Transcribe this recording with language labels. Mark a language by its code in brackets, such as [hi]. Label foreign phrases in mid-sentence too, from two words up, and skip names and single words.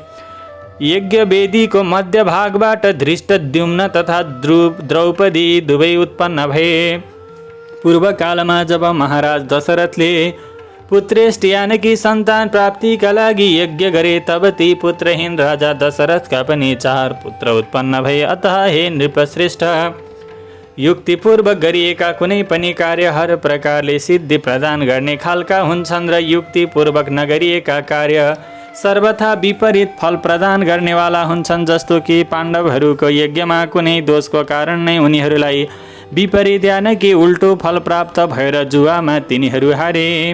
[ne] यज्ञ वेदीको मध्यभागबाट धृष्टद्युम्न तथा द्रौपदी दुवै उत्पन्न भए। पूर्वकालमा जब महाराज दशरथले पुत्रेष्ट [hi] यानि कि [ne] सन्तान प्राप्तिका लागि यज्ञ गरे तब ती पुत्रहीन राजा दशरथका पनि 4 पुत्र उत्पन्न भए। अतः हे नृपश्रेष्ठ, युक्तिपूर्वक गरिएका कुनै पनि कार्य हर प्रकारले सिद्धि प्रदान गर्ने खालका हुन्छन् र युक्तिपूर्वक नगरिएका कार्य सर्वथा विपरीत फल प्रदान गर्नेवाला हुन्छन्। जस्तो कि पाण्डवहरूको यज्ञमा कुनै दोषको कारण नै उनीहरूलाई विपरीत [hi] यानि कि [ne] उल्टो फल प्राप्त भएर जुवामा तिनीहरू हारे।